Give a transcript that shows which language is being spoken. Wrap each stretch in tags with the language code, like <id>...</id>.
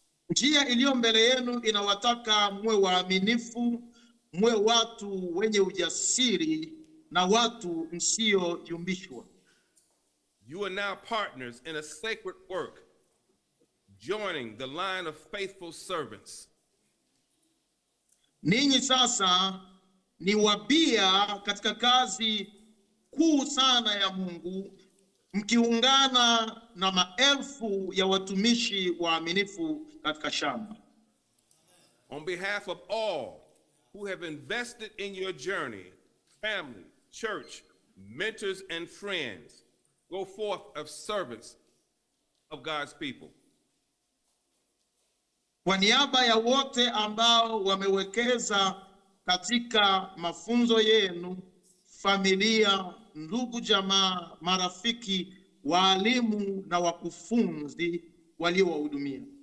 <sw>Njia iliyo mbele yenu inawataka mwe waaminifu, mwe watu wenye ujasiri na watu msioyumbishwa.</sw> <en>You are now partners in a sacred work, joining the line of faithful servants.</en> <sw>Ninyi sasa ni wabia katika kazi kuu sana ya Mungu, mkiungana na maelfu ya watumishi waaminifu katika shamba.</sw> <en>On behalf of all who have invested in your journey, family, church, mentors, and friends, go forth as servants of God's people.</en> <sw>Kwa niaba ya wote ambao wamewekeza katika mafunzo yenu, familia, ndugu, jamaa, marafiki, walimu na wakufunzi waliowahudumia.</sw>